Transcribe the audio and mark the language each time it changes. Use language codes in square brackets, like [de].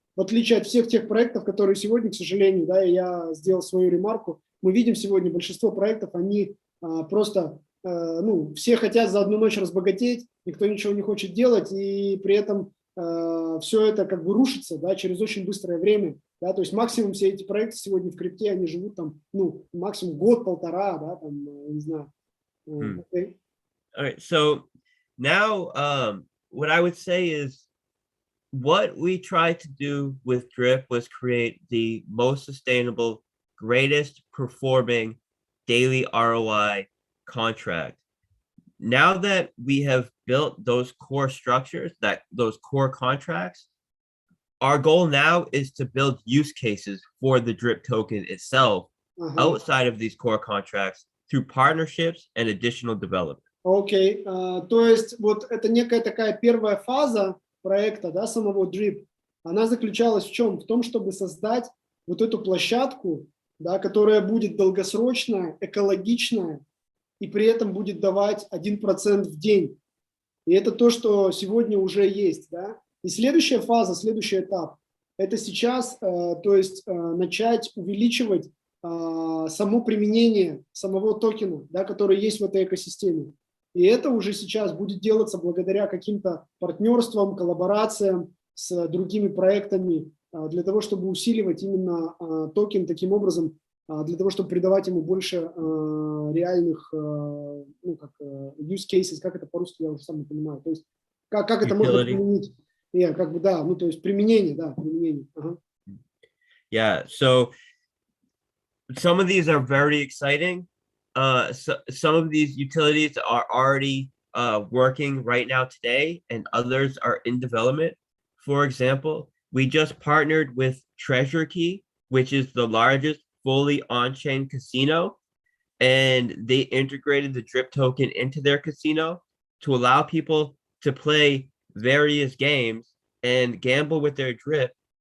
[ru] В отличие от всех тех проектов, которые сегодня, к сожалению, да, я сделал свою ремарку, мы видим сегодня большинство проектов, они просто, все хотят за одну ночь разбогатеть, никто ничего не хочет делать, и при этом все это как бы рушится, да, через очень быстрое время. Да, то есть максимум все эти проекты сегодня в крипте, они живут там, максимум год-полтора, да, там, не знаю. [en] Okay. All right. So now what I would say is what we tried to do with Drip was create the most sustainable, greatest performing daily ROI contract. Now that we have built those core structures, those core contracts, our goal now is to build use cases for the Drip token itself outside of these core contracts through partnerships and additional development. [ru] Окей, то есть вот это некая такая первая фаза проекта, да, самого Drip, она заключалась в чем? В том, чтобы создать вот эту площадку, да, которая будет долгосрочная, экологичная и при этом будет давать 1% в день. И это то, что сегодня уже есть, да. И следующая фаза, следующий этап, это сейчас, то есть начать увеличивать само применение самого токена, да, который есть в этой экосистеме. И это уже сейчас будет делаться благодаря каким-то партнерствам, коллаборациям с другими проектами, для того, чтобы усиливать именно токен таким образом, для того, чтобы придавать ему больше реальных [en] use cases, [ru] как это по-русски, я уже сам не понимаю. То есть как это можно применить? То есть применение, да, применение. [en] Yeah, so some of these are very exciting. Some of these utilities are already working right now today, and others are in development. For example, we just partnered with Treasure Key, which is the largest fully on-chain casino, and they integrated the Drip token into their casino to allow people to play various games and gamble with their Drip.